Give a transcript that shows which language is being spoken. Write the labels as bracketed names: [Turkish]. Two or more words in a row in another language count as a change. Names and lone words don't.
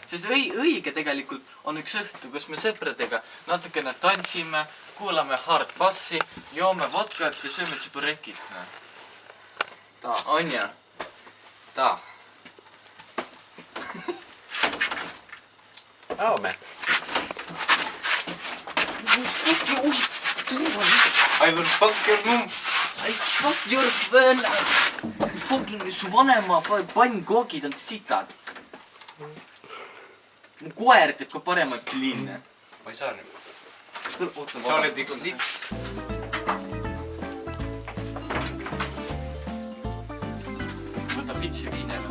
[Estonian] Siis õige tegelikult on üks õhtu, kus me sõpradega natukene tantsime, kuulame hard bassi, joome vodkat ja sööme tšiburekid. Anja. Jaume. [English] I will fuck your mum. I fuck your fucking [Estonian] su vanema pannkoogid on sitad. Mu koer teeb ka paremat kliine. Ma ei saa nüüd. Sa Sa oled üks lits. Võta pitsi viinele.